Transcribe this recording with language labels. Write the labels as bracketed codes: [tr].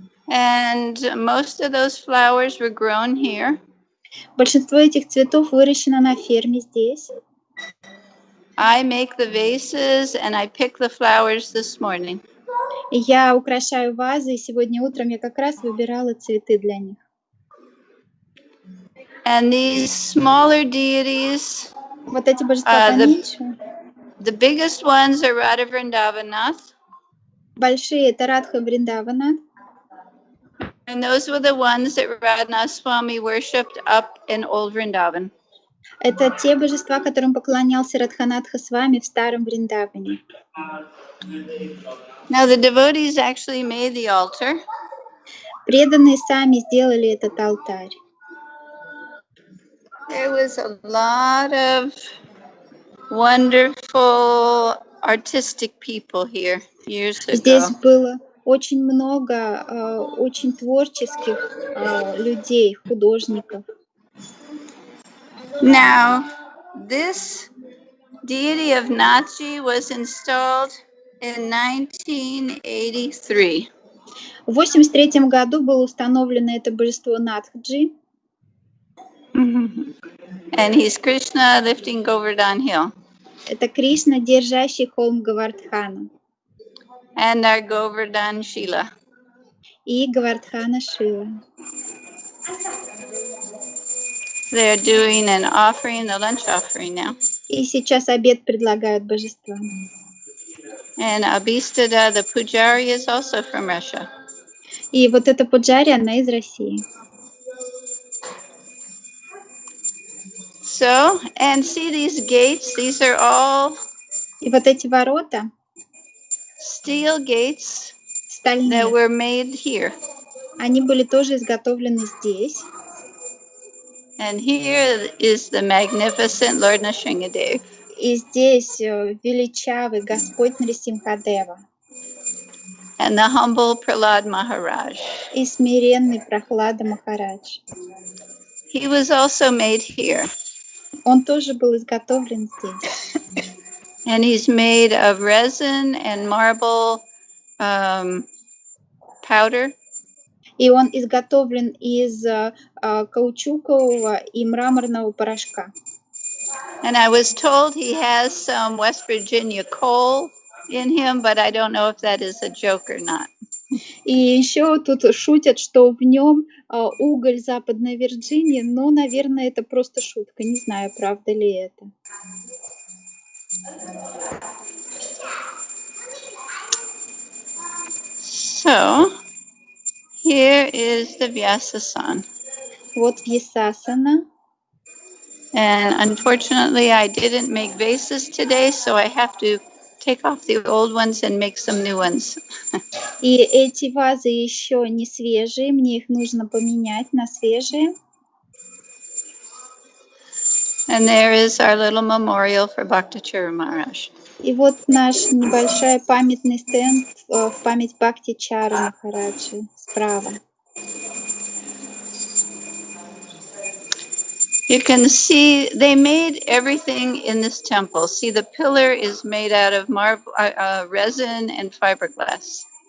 [en] And most of those flowers were grown here. [ru] Большинство этих цветов выращено на ферме здесь. [en] I make the vases and I pick the flowers this morning. [ru] И я украшаю вазы, и сегодня утром я как раз выбирала цветы для них. [en] And these smaller deities, [ru] Вот эти божества поменьше. [en] the biggest ones are Radha Vrindavanath. [ru] Большие — это Радха Вриндавана. [en] And those were the ones that Radhanath Swami worshipped up in Old Vrindavan. [ru] Это те божества, которым поклонялся Радханатха с вами в старом Вриндаване. [en] Now the devotees actually made the altar. [ru] Преданные сами сделали этот алтарь. [en] There was a lot of wonderful artistic people here years [ru] Здесь [en] ago. [ru] было очень много очень творческих людей, художников. [en] Now, this deity of Nachi was installed in 1983. [ru] В 1983 году было установлено это божество Надхаджи. [en] And he's Krishna lifting Govardhan Hill. [ru] Это Кришна, держащий холм Гавардхана. [en] And our Govardhan Shila. [ru] И Гавардхана Шила. [en] They're doing an offering, the lunch offering now. [ru] И сейчас обед предлагают божествам. [en] And Abhistada, the Pujari, is also from Russia. [ru] И вот эта Пуджари, она из России. [en] So, and see these gates, these are all [ru] И вот эти ворота [en] steel gates that [ru] стальные, [en] were made here. [ru] они были тоже изготовлены здесь. [en] And here is the magnificent Lord Nrsingadev. [ru] И здесь величавый Господь Нарисимхадева. [en] And the humble Prahlad Maharaj. [ru] И смиренный Прохлада Махарадж. [en] He was also made here. [ru] Он тоже был изготовлен здесь. [en] And he's made of resin and marble powder. [ru] И он изготовлен из каучукового и мраморного порошка. [en] And I was told he has some West Virginia coal in him, but I don't know if that is a joke or not. [ru] И еще тут шутят, что в нем уголь Западной Вирджинии, но, наверное, это просто шутка. Не знаю, правда ли это. [en] So, here is the Vyasasana. [ru] Вот Vyasasana. [en] And unfortunately, I didn't make vases today, so I have to take off the old ones and make some new ones. [ru] И эти вазы еще не свежие, мне их нужно поменять на свежие. [en] And there is our little memorial for Bhaktacharya Maharaj. [ru] И вот наш небольшой памятный стенд в память Бхактичары Махараджи справа. [en] You can see they made everything in this temple. See, the pillar is made out of resin and fiberglass.